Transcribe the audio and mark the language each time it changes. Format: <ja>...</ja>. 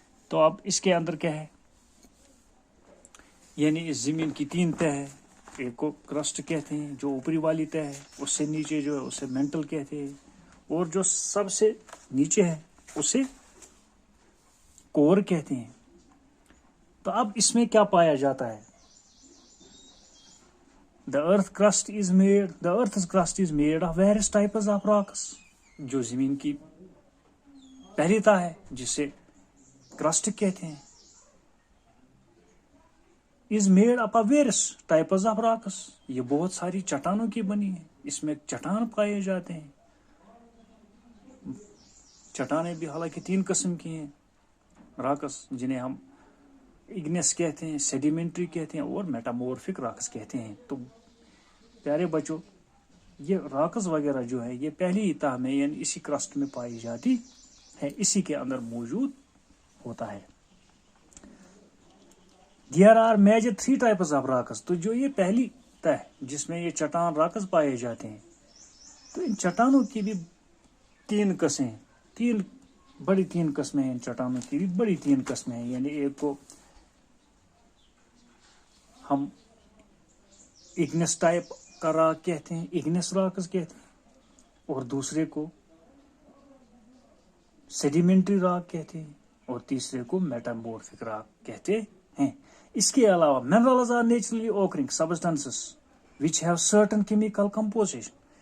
<ur>تو اب اس کے اندر کیا ہے، یعنی اس زمین کی 3 تہ ہے، ایک کو کرسٹ کہتے ہیں جو اوپری والی تہ ہے، اس سے نیچے جو ہے اسے مینٹل کہتے ہیں، اور جو سب سے نیچے ہے اسے کور کہتے ہیں. تو اب اس میں کیا پایا جاتا ہے،</ur> <en>The earth's crust is made of various types of rocks.</en> <ur>جو زمین کی پہلی تہ ہے جسے کرسٹ کہتے ہیں</ur> <en>is made up of various types of rocks.</en> <ur>یہ بہت ساری چٹانوں کی بنی ہے، اس میں چٹان پائے جاتے ہیں. چٹانیں بھی حالانکہ 3 قسم کی ہیں، راکس جنہیں ہم اگنس کہتے ہیں، سیڈیمنٹری کہتے ہیں اور میٹامورفک راکس کہتے ہیں. تو پیارے بچوں یہ راکس وغیرہ جو ہے یہ پہلی تہ میں یعنی اسی کرسٹ میں پائی جاتی ہے، اسی کے اندر موجود ہوتا ہے.</ur> <en>There are major 3 types of rocks.</en> <ur>تو جو یہ پہلی تہ جس میں یہ چٹان راکس پائے جاتے ہیں، تو ان چٹانوں کی بھی 3 قسمیں، 3 قسمیں ہیں. ان چٹانوں کی بھی بڑی 3 قسمیں ہیں، یعنی ایک کو ہم اگنس ٹائپ کا راک کہتے ہیں، اگنس راکس کہتے ہیں، اور دوسرے کو سیڈیمنٹری راک کہتے ہیں، اور تیسرے کو میٹامورفک راک کہتے ہیں. اس کے علاوہ</ur> <en>minerals are naturally occurring substances which have certain chemical composition.</en>